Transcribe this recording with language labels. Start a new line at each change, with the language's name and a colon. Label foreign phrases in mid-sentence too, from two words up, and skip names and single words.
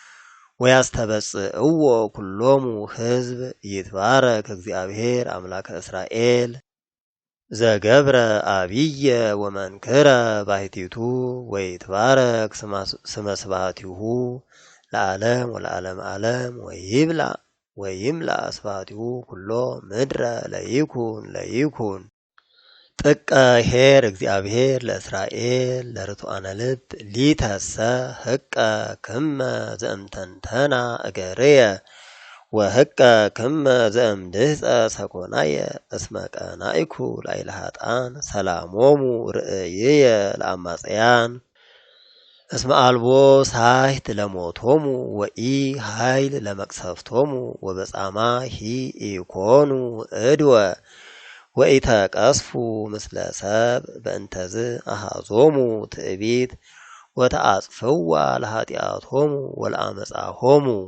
Geez: ወያስተበጽእዎ ኩሎሙ ሕዝብ ይትባረክ እግዚአብሔር አምላከ እስራኤል ዘገብረ አብየ ወመንክረ ባሕቲቱ ወይትባረክ ስመ ስብሐቲሁ ለዓለም ወለዓለም ዓለም ወይምላ ስብሐቲሁ ኩሎ ምድረ ለይኩን ለይኩን ጥቀ ኄር እግዚአብሔር ለእስራኤል ለርቱዓነ ልብ ሊተሰ ህቀ ክመ ዘእምተንተና እገርየ ወህቀ ክመ ዘእምድህፀ ሰኮናየ እስመ ቀናኢኩ ላዕለ ኃጥኣን ሰላሞሙ ርእይየ ለአማጽያን እስመ አልቦ ሳሕት ለሞቶሙ ወኢ ኃይል ለመቅሰፍቶሙ ወበጻማ ሂ ኢኮኑ እድወ ወኢተቀስፉ ምስለ ሰብ በእንተዝ አሃዞሙ ትዕቢት ወተአጽፍዋ ለኃጢአቶሙ ወለአመፃሆሙ